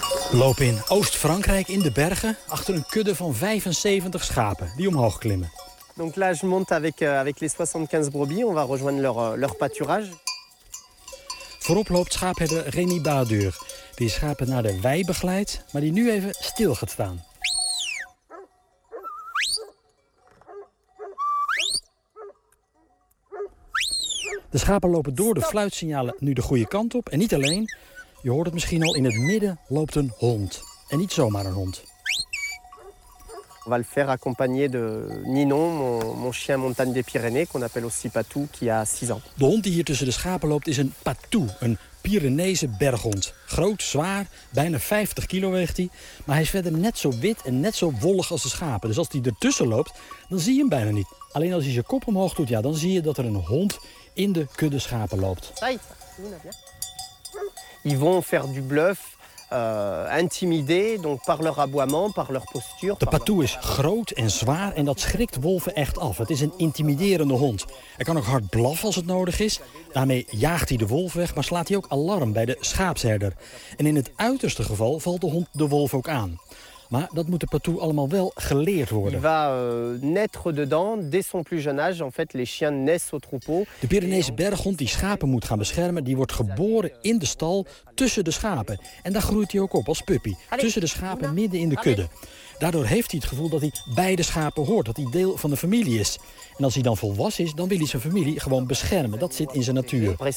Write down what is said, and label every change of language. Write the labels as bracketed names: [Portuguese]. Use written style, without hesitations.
[Dutch] Loop in Oost-Frankrijk in de bergen achter een kudde van 75 schapen die omhoog klimmen. [French] Donc là je monte avec les 75 brebis, on va rejoindre leur pâturage. [Dutch] Voorop loopt schaapherder Rémy Badur, die schapen naar de wei begeleidt, maar die nu even stil gaat staan. De schapen lopen door de fluitsignalen nu de goede kant op. En niet alleen, je hoort het misschien al, in het midden loopt een hond. En niet zomaar een hond. [French] On va le faire accompagner de Ninon, mon chien montagne des Pyrénées, qu'on appelle aussi Patou, qui a 6 ans. [Dutch] De hond die hier tussen de schapen loopt is een Patou, een Pyreneese berghond. Groot, zwaar, bijna 50 kilo weegt hij. Maar hij is verder net zo wit en net zo wollig als de schapen. Dus als hij ertussen loopt, dan zie je hem bijna niet. Alleen als hij zijn kop omhoog doet, ja, dan zie je dat er een hond in de kudde schapen loopt. [French] Ils vont faire du bluff, intimider, donc par leur aboiement, par leur posture. [Dutch] De patou is groot en zwaar en dat schrikt wolven echt af. Het is een intimiderende hond. Hij kan ook hard blaffen als het nodig is. Daarmee jaagt hij de wolf weg, maar slaat hij ook alarm bij de schaapsherder. En in het uiterste geval valt de hond de wolf ook aan. Maar dat moet de patou allemaal wel geleerd worden. [French] Il va naître dedans dès son plus jeune âge. En fait, les chiens naissent au troupeau. [Dutch] De Pyreneese berghond die schapen moet gaan beschermen, die wordt geboren in de stal tussen de schapen. En daar groeit hij ook op als puppy, tussen de schapen midden in de kudde. Daardoor heeft hij het gevoel dat hij bij de schapen hoort, dat hij deel van de familie is. En als hij dan volwassen is, dan wil hij zijn familie gewoon beschermen. Dat zit in zijn natuur.